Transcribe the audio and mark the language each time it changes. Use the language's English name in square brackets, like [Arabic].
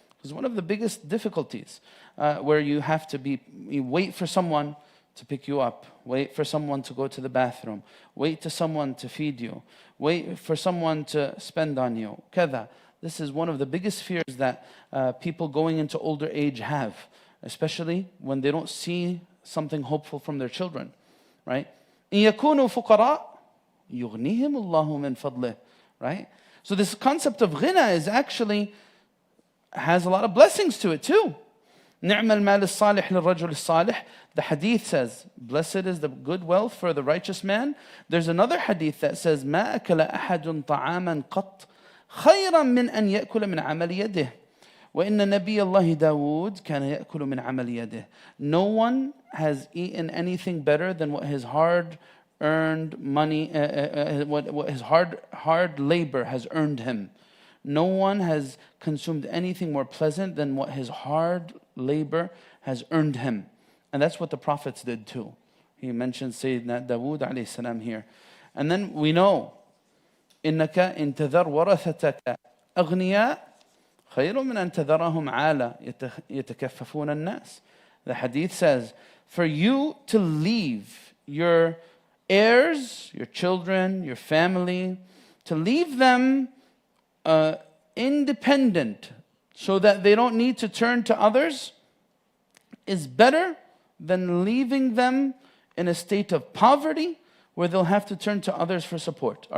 [English] Because one of the biggest difficulties where you have to you wait for someone to pick you up, wait for someone to go to the bathroom, wait for someone to feed you, wait for someone to spend on you, كذا. This is one of the biggest fears that people going into older age have, especially when they don't see something hopeful from their children, right? [Arabic] إِن يَكُونُوا فُقَرَاء يُغْنِهِمُ اللَّهُ مِنْ فَضْلِهِ, [English] right? So this concept of ghina is actually, has a lot of blessings to it too. [Arabic] نعم المال الصالح للرجل الصالح. [English] The hadith says, blessed is the good wealth for the righteous man. There's another hadith that says, [Arabic] ما أكل أحد طعاما قط خيرا من أن يأكل من عمل يده. وإن نبي الله داود كان يأكل من عمل يده. [English] No one has eaten anything better than what his hard-earned money, what his hard labor has earned him. No one has consumed anything more pleasant than what his hard labor has earned him. And that's what the prophets did too. He mentioned Sayyidina Dawood alayhi salam here. And then we know, [Arabic] إِنَّكَ إِن تَذَرْ وَرَثَتَكَ أَغْنِيَاءَ خَيْرٌ مِنْ أَن تَذَرَهُمْ عَالَى يَتَكَفَّفُونَ النَّاسِ. [English] The hadith says, for you to leave your heirs, your children, your family, to leave them independent so that they don't need to turn to others is better than leaving them in a state of poverty where they'll have to turn to others for support.